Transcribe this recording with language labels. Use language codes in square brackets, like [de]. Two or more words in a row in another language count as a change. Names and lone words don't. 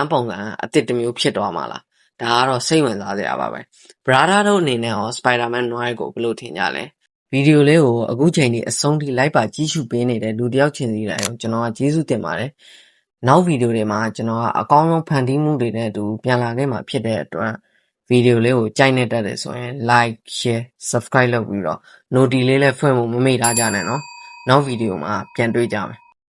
[my] မ်းပုံစံအသစ်တစ်မျိုးဖြစ်သွားမှာလား။ဒါကတော့စိတ်ဝင်စားစရာပါပဲ။ Brother တို့အနေနဲ့ရော Spider-Man Noir ကိုဘယ်လိုထင်ကြလဲ။ဗီဒီယိုလေးကိုအခုချိန်ထိအဆုံးထိလိုက်ပါကြည့်ရှုပေးနေတဲ့လူတစ်ယောက်ချင်းစီတိုင်းကိုကျွန်တော်ကကျေးဇူးတင်ပါတယ်။နောက်ဗီဒီယိုတွေမှာကျွန်တော်ကအကောင်းဆုံးဖန်တီးမှုတွေနဲ့အတူပြန်လာခဲ့မှာဖြစ်တဲ့အတွက်ဗီဒီယိုလေးကိုကြိုက်နေတတ်တယ်ဆိုရင် [en] like share subscribe [my] လုပ်ပြီးတော့ notification လေးလည်းဖွင့်ဖို့မမေ့ထားကြနဲ့နော်။နောက်ဗီဒီယိုမှာပြန်တွေ့ကြမယ်